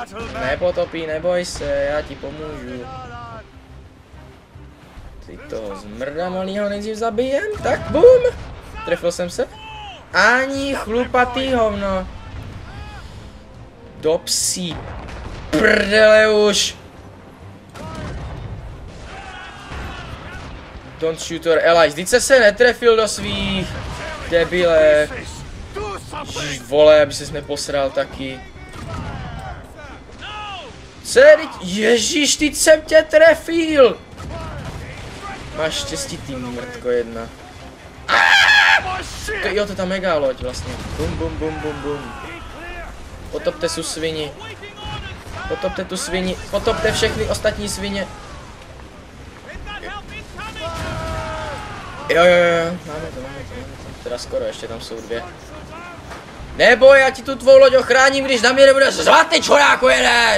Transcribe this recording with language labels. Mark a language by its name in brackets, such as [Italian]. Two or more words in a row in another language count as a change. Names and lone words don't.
[Czech] Nepotopí, neboj se, já ti pomůžu. Ty toho zmrda malýho nejdřív zabijem, tak bum! Trefil jsem se. Ani chlupatý hovno. Do psí prdele už. [English] Don't shoot your allies. [Czech] Vždyť se netrefil do svých. Debile. Ježiš, vole, aby ses neposral taky. Co je, ježiš, teď jsem tě trefil. Máš štěstí, ty mrtko jedna. Jo, to je ta mega loď vlastně. Bum, bum, bum, bum, bum. Potopte tu svini. Potopte tu svini. Potopte všechny ostatní svině. Jo, máme to. Teda skoro, ještě tam jsou dvě. Neboj, já ti tu tvou loď ochráním, když na mě nebudeš řvat, ty čuráku jeden!